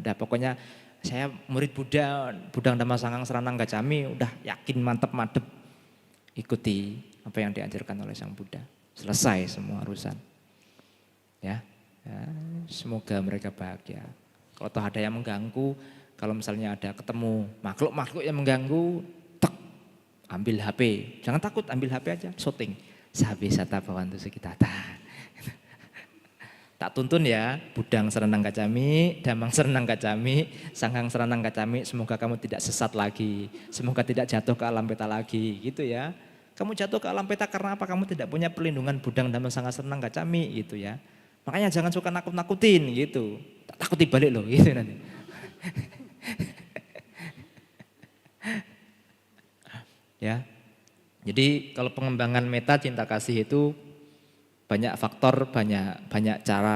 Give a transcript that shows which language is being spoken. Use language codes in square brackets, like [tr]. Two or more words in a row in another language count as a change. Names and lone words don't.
[id] Udah pokoknya saya murid Buddha, [pi] Budang Dhamma Sanggang Saranang Gacchami, [id] udah yakin mantep madep ikuti apa yang diajarkan oleh Sang Buddha. Selesai semua urusan. Ya, semoga mereka bahagia. Kalau toh ada yang mengganggu, kalau misalnya ada ketemu makhluk-makhluk yang mengganggu, tek, ambil HP. Jangan takut, ambil HP aja, shooting. [pi] Sabi sata bawantu sekitata. [id] Tak tuntun ya, [pi] Budang Saranang Gacchami, Damang Saranang Gacchami, Sanggang Saranang Gacchami, [id] semoga kamu tidak sesat lagi, semoga tidak jatuh ke alam peta lagi, gitu ya. Kamu jatuh ke alam peta karena apa? Kamu tidak punya perlindungan [pi] Budang Damang Sanggang Saranang Gacchami, [id] gitu ya. Makanya jangan suka nakut-nakutin, gitu. Tak takuti balik loh, gitu nanti. Ya, jadi kalau pengembangan meta cinta kasih itu banyak faktor, banyak cara.